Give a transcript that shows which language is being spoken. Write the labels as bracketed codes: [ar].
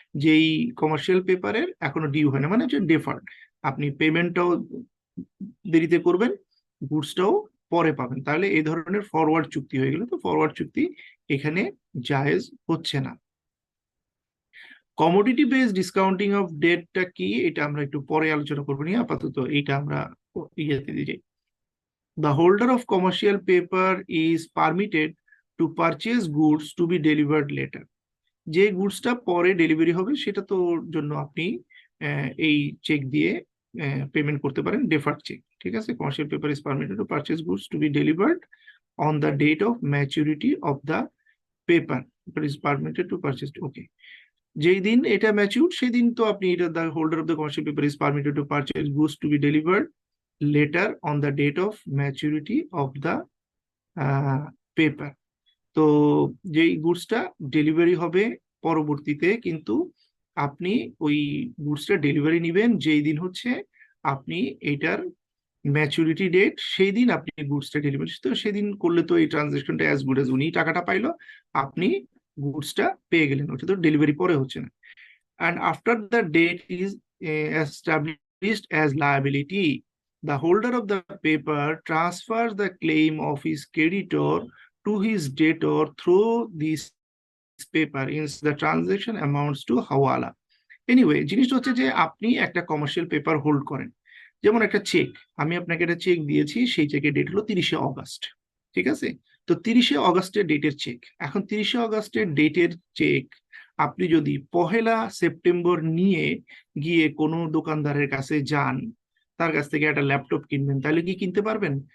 [bn] যেই কমার্শিয়াল পেপারের এখনো ডিউ হয় না, মানে হচ্ছে ডেফার্ড, আপনি পেমেন্টটাও দেরিতে করবেন, গুডসটাও পরে পাবেন, তাহলে এই ধরনের ফরওয়ার্ড চুক্তি হয়ে গেল। তো ফরওয়ার্ড চুক্তি এখানে জায়েজ হচ্ছে না। কমোডিটি বেসড ডিসকাউন্টিং অফ ডেটটা কি, এটা আমরা একটু পরে আলোচনা করবো, নিয়ে আপাতত এইটা আমরা ইয়েতে দিয়ে যাই। [en] The holder of commercial paper is permitted to purchase goods to be delivered later. [bn] যে গুডসটা পরে ডেলিভারি হবে সেটা তো জন্য আপনি এই চেক দিয়ে পেমেন্ট করতে পারেন, ডেফার্ড চেক। ঠিক আছে? [en] Commercial paper is permitted to purchase goods to be delivered on the date of maturity of the paper is permitted to purchase. [bn] ওকে, যেই দিন এটা ম্যাচিউর সেই দিন তো আপনি এটা, [en] The holder of the commercial paper is permitted to purchase goods to be delivered later on the date of maturity of the paper. [bn] তো যেই গুডসটা ডেলিভারি হবে পরবর্তীতে, কিন্তু আপনি ওই গুডসটা ডেলিভারি নেবেন যেই দিন হচ্ছে আপনি এটার ম্যাচুরিটি ডেট, সেই দিন আপনি গুডসটা ডেলিভারি, তো সেদিন করলে তো এই ট্রানজাকশনটা অ্যাজ গুড অ্যাজ, উনি টাকাটা পাইলো, আপনি গুডসটা পেয়ে গেলেন, ওটা তো ডেলিভারি পরে হচ্ছে না। [en] And after the date is established as liability, the holder of the paper transfers the claim of his creditor to his debtor through this paper in the transaction amounts to hawala. [bn] Anyway, জিনিসটা হচ্ছে যে আপনি একটা commercial paper hold করেন, যেমন একটা check, আমি আপনাকে একটা চেক দিয়েছি, সেই চেকের ডেট হলো 30শে অগস্ট। ঠিক আছে? তো 30শে অগস্টের ডেটের চেক, এখন 30শে অগস্টের ডেটের চেক আপনি যদি 1 সেপ্টেম্বর নিয়ে গিয়ে কোনো দোকানদারের কাছে যান, তার কাছ থেকে একটা ল্যাপটপ কিনবেন, তাহলে কি কিনতে পারবেন?